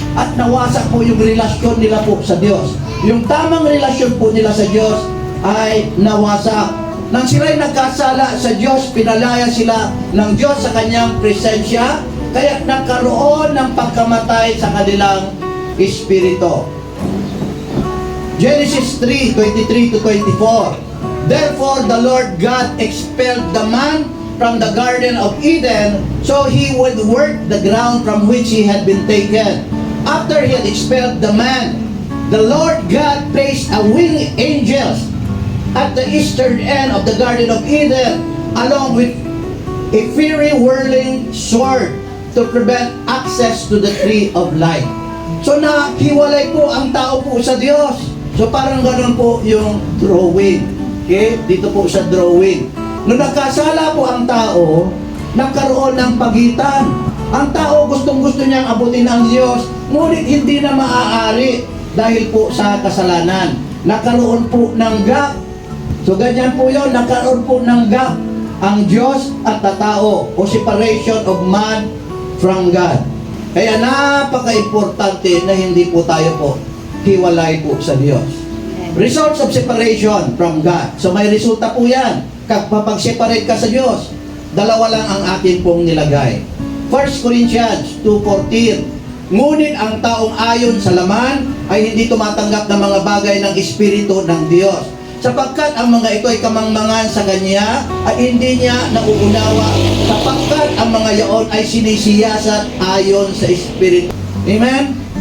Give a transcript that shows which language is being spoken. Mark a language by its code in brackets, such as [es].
[tl] At nawasak po yung relasyon nila po sa Diyos. Yung tamang relasyon po nila sa Diyos ay nawasak. Nang sila'y nagkasala sa Diyos, pinalaya sila ng Diyos sa kanyang presensya, kaya nagkaroon ng pagkamatay sa kanilang espiritu. Genesis 3:23-24. [en] Therefore the Lord God expelled the man from the Garden of Eden, so he would work the ground from which he had been taken. After he had expelled the man, the Lord God placed a winged angels at the eastern end of the Garden of Eden, along with a fiery whirling sword to prevent access to the tree of life. [tl] So nahiwalay po ang tao po sa Diyos. So parang ganun po yung drawing. Okay? Dito po sa drawing. Nung nagkasala po ang tao, nagkaroon ng pagitan. Ang tao gustong-gusto niyang abutin ang Diyos, ngunit hindi na maaari dahil po sa kasalanan. Nagkaroon po ng gap. So ganyan po yun, nagkaroon po ng gap ang Diyos at tao o [en] separation of man from God. [tl] Kaya napaka-importante na hindi po tayo po hiwalay po sa Diyos. [en] Results of separation from God. [tl] So may resulta po yan. Kapag separate ka sa Diyos, dalawa lang ang atin pong nilagay. 1 Corinthians 2:14. Ngunit ang taong ayon sa laman ay hindi tumatanggap ng mga bagay ng Espiritu ng Diyos, sapagkat ang mga ito ay kamangmangan sa Kanya at hindi niya nauunawa, sapagkat ang mga yaon ay sinisiyasat ayon sa Espiritu. Amen?